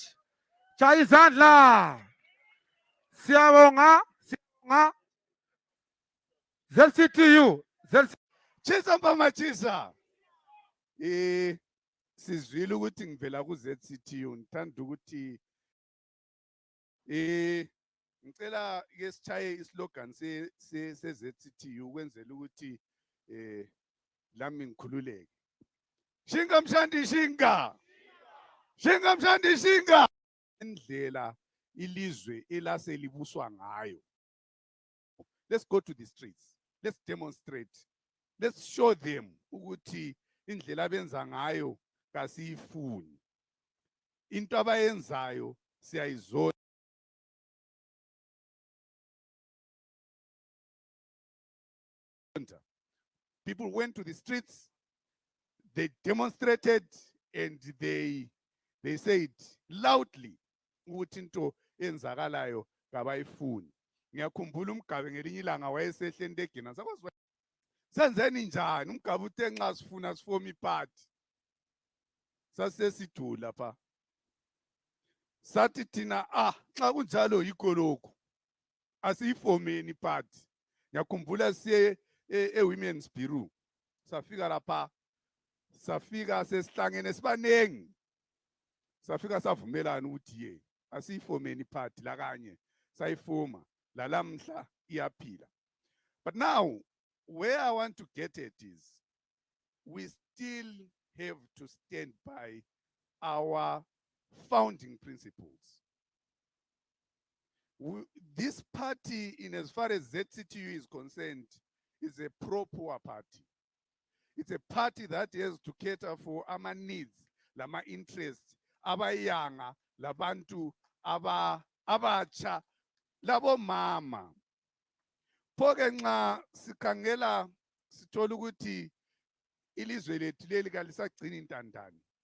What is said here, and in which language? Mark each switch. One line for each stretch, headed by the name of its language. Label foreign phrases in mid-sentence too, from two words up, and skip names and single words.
North Ndebele: Chayizandla. Siyabonga. Siyabonga.
English: Zelsi to you.
Shona: Chisa Machisa.
North Ndebele: Sizwile ukuthi ngivela ku ZCTU ngithanda ukuthi ngicela ke sichaye islogan se ZCTU kwenzela ukuthi lami ngikhululeke.
Shona: Shinga mshandi shinga. Shinga mshandi shinga.
North Ndebele: Indlela ilizwe elase libuswa ngayo.
English: Let's go to the streets. Let's demonstrate. Let's show them
North Ndebele: ukuthi indlela abenza ngayo kasiyifuni. Into abayenzayo siyayizona.
English: People went to the streets, they demonstrated, and they said loudly
North Ndebele: ukuthi into enzakalayo kabayifuni. Ngiyakhumbula umgabe ngelinye ilanga wayesehle entegina sakwazi senzeni njani umgabe uthe nxa sifuna sifoma iphathi sasesidula pha sathi thina xa kunjalo yikho lokho asiyifomeni iphathi. Ngiyakhumbula siye
English: women's bureau
North Ndebele: safika lapha safika sesihlangene sibanengi safika savumelana ukuthi ye asiyifomeni iphathi la kanye sayifoma lalamhla iyaphila.
English: But now where I want to get at is we still have to stand by our founding principles. This party, in as far as ZCTU is concerned, is a pro-poor party. It's a party that has to cater for our needs,
North Ndebele: lama interests, abayanga, labantu, abacha, labo mama. Phoke nxa sikhangela sithola ukuthi ilizwe lethu leli kalisagcina intandane.